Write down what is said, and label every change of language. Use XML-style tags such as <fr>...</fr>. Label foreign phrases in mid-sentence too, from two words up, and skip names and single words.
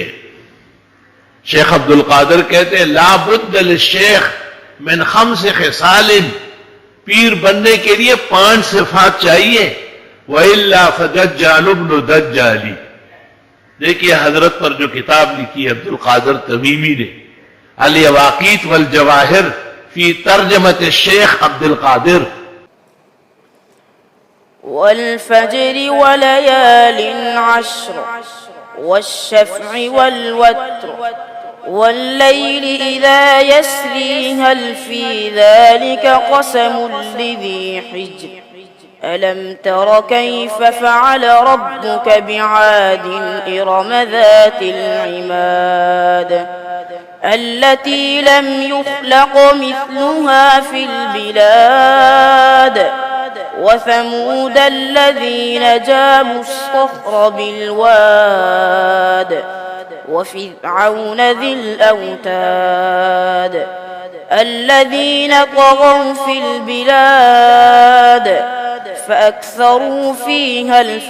<ur>شیخ عبدالقادر کہتے</ur> <ar>لا بد للشيخ من خمس خصال,</ar> <ur>پیر بننے کے لیے 5 صفات چاہیے.</ur> <ar>وإلا فدجال ابن دجال.</ar> <ur>دیکھیے حضرت پر جو کتاب لکھی ہے عبدالقادر تمیمی نے, अल यवाकीत वल जवाहिर फी तर्जमत शेख अब्दुल कादिर।</ur> <ar>والفجر وليال عشر والشفع والوتر والليل إذا يسر هل في ذلك قسم لذي حجر ألم تر كيف فعل ربك بعاد إرم ذات العماد التي لم يخلق مثلها في البلاد وثمود الذين جابوا الصخر بالواد وفرعون ذي الأوتاد الذين طغوا في البلاد فأكثروا فيها</ar>